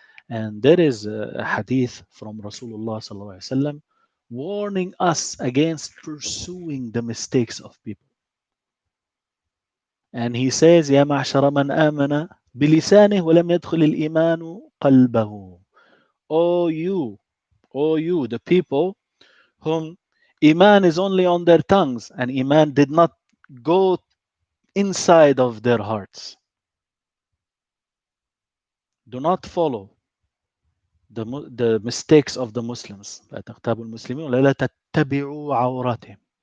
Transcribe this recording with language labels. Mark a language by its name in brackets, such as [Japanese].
[English] And there is a hadith from Rasulullah sallallahu alaihi wasallam warning us against pursuing the mistakes of people. And he says, [Arabic] يا معشر من آمن بلسانه ولم يدخل الإيمان قلبه. [English] O you, the people whom Iman is only on their tongues and Iman did not go inside of their hearts. Do not follow the mistakes of the Muslims. [Arabic] لا تغتابوا المسلمين ولا تتبعوا عوراتهم.